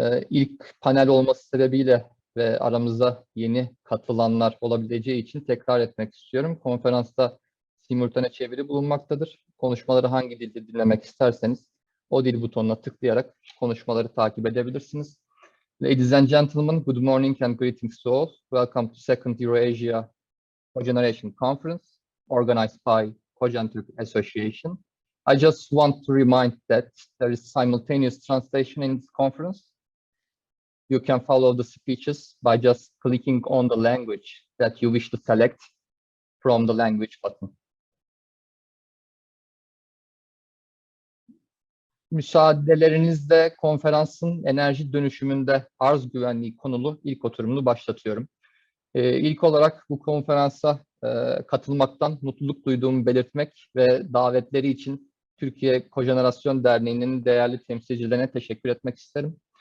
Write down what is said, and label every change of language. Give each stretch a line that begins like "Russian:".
Turkish: İlk panel olması sebebiyle ve aramızda yeni katılanlar olabileceği için tekrar etmek istiyorum. Konferansta simultane çeviri bulunmaktadır. Konuşmaları hangi dilde dinlemek isterseniz o dil butonuna tıklayarak konuşmaları takip edebilirsiniz.
English: Ladies and gentlemen, good morning and greetings to all. Welcome to second Eurasia Cogeneration Conference, organized by Cogen Türk Association. I just want to remind that there is simultaneous translation in this conference. You can follow the speeches by just clicking on the language that you wish to select from the language button.
Turkish: Müsaadelerinizle konferansın enerji dönüşümünde arz güvenliği konulu ilk oturumunu başlatıyorum. İlk olarak bu konferansa katılmaktan mutluluk duyduğumu belirtmek ve davetleri için Türkiye Cogeneration Derneği'nin değerli temsilcilerine teşekkür etmek isterim.